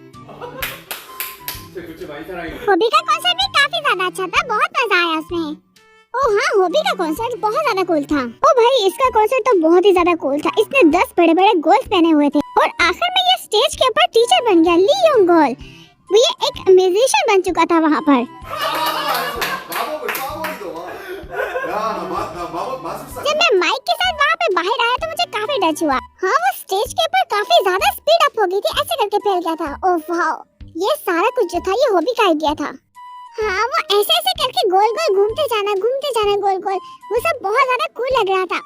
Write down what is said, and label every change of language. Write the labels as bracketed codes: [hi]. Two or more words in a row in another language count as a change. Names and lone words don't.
[hi] हॉबी का कॉन्सर्ट भी काफी ज्यादा अच्छा था, बहुत मजा आया उसमें। ओह हाँ, हॉबी का कॉन्सर्ट बहुत ज्यादा कूल था। ओ भाई, इसका कॉन्सर्ट तो बहुत ही ज्यादा कूल था। इसने 10 बड़े बड़े गोल्स पहने हुए थे और आखिर में ये स्टेज के ऊपर टीचर बन गया, ली योंग गोल। वो ये एक म्यूजिशियन बन चुका था वहाँ पर। [ko] 마법을 쏴버리더만. 야, 나 마법 마술사. [hi] जब मैं माइक के साथ वहाँ पे बाहर आया तो मुझे काफी डर हुआ। हाँ, वो स्टेज के ऊपर काफी ज्यादा [en] speed up [hi] हो गई थी, ऐसे करके फैल गया था। [en] Oh wow, [hi] ये सारा कुछ जो था ये हॉबी का आइडिया था। हाँ, वो ऐसे ऐसे करके गोल गोल घूमते जाना गोल गोल, वो सब बहुत ज्यादा कूल लग रहा था।